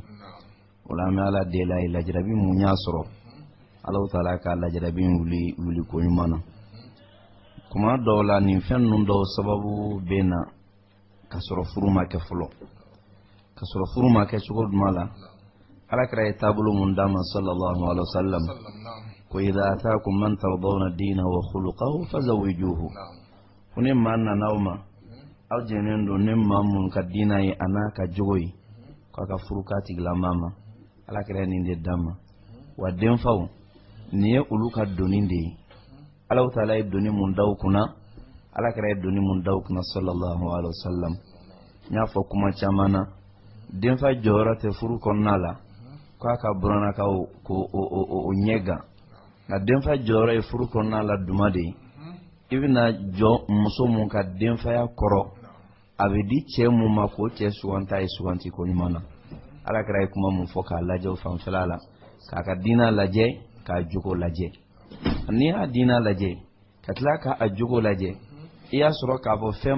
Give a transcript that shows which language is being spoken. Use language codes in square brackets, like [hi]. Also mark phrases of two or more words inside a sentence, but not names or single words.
[bm] o la an bɛ ala deli ye lajarabi mun y'a sɔrɔ Alahu Taala ka lajarabi wuli ko ɲuman na kuma dɔw la nin fɛn ninnu dɔw sababu bɛ na ka sɔrɔ furu ma kɛ fɔlɔ ka sɔrɔ furu ma kɛ cogo jumɛn la alakira ye taabolo mun d'a ma [ar] صلى الله عليه وسلم [bm] ko [ar] إذا أتاكم من ترضون دينه وخلقه فزوجوه [bm] ko ni maa nana aw ma aw jɛnnen don ni maa mun ka diina ye a n'a ka jogo ye k'a ka furu k'a tigilamaa ma alakira nin de d'a ma wa denfaw nin ye olu ka doni de ye Alahu Taala ye doni mun d'aw kunna alakira ye doni mun d'aw kunna [ar] صلى الله عليه وسلم [bm] n y'a fɔ kuma caman na denfa jɔyɔrɔ tɛ furu kɔnɔna la k'a ka buranakaw ko o ɲɛgan nka denfaya jɔyɔrɔ ye furu kɔnɔna la duma de ye i bɛna jɔ muso mun ka denfaya kɔrɔ a bɛ di cɛ mun ma k'o cɛ suganta ye suganti ko ɲuman na alakira ye kuma mun fɔ k'a lajɛ o fanfɛla la k'a ka diinɛ lajɛ k'a jogo lajɛ n'i y'a diinɛ lajɛ ka tila k'a jogo lajɛ i y'a sɔrɔ k'a fɔ fɛn